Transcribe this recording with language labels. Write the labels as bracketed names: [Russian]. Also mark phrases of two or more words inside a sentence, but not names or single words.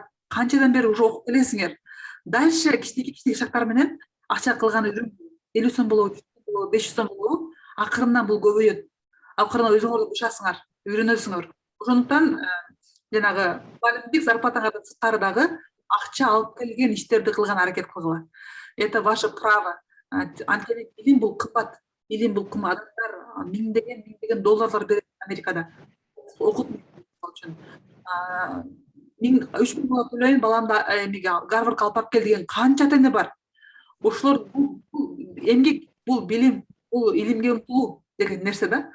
[Kyrgyz] Канчадан бери уже окуп келесиңер. Дальше кичинекей шарттар менен акча кылган үйрөн 50 сом болобу, 500 сом болобу, акырындан бул көбөйөт. Акырында өзүңөр бушасыңар, үйрөнөсүңөр. Ошондуктан жанагы мугалимдик зарплатаңардан сырткары дагы акча алып келген иштерди кылган аракет кылгыла. [Russian] Это ваше право. [Kyrgyz] Анткени билим бул кымбат. Билим бул кымбат. Адамдар миңдеген долларлар берет Америкада. Окутуу үчүн. 3000 доллар төлөйүн баламды Гарвардга алып барып кел деген канча ата эне бар. Ошолор бул эмгек, бул билим, бул илимге умтулуу деген нерсе да.